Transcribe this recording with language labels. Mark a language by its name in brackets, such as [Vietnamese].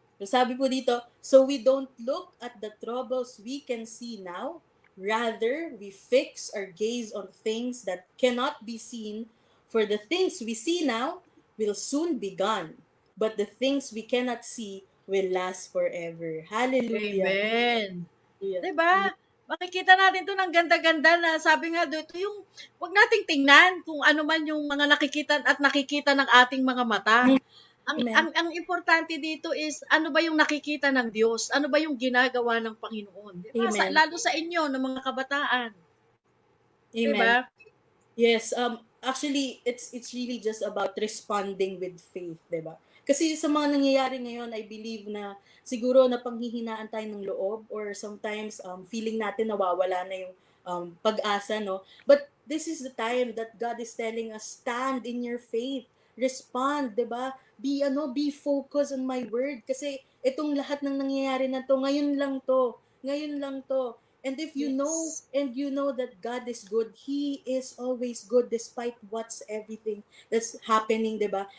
[English] So, [Filipino] sabi po dito, [English] so we don't look at the troubles we can see now. Rather, we fix our gaze on things that cannot be seen. For the things we see now will soon be gone. But the things we cannot see will last forever. Hallelujah. Amen. Yeah. [Filipino] Diba? Makikita natin to ng ganda-ganda na sabi nga dito, yung wag nating tingnan kung ano man yung mga nakikita ng ating mga mata. Amen. ang importante dito is ano ba yung nakikita ng Diyos? Ano ba yung ginagawa ng Panginoon? 'Di ba? Amen. Lalo sa inyo ng mga kabataan, 'di Amen. ba? [English] Yes, actually it's really just about responding with faith, [Filipino] 'di ba? Kasi sa mga nangyayari ngayon, [English] I believe [Filipino] na siguro napanghihinaan tayo ng loob [English] or sometimes feeling [Filipino] natin nawawala na yung pag-asa, no? [English] But this is the time that God is telling us, stand in your faith, respond, [Filipino] 'di ba? [English] Be focused on my word [Filipino] kasi itong lahat ng nangyayari na to, ngayon lang to. Ngayon lang to. [English] And if you know Yes. and you know that God is good, He is always good despite what's everything that's happening, [Filipino] 'di ba?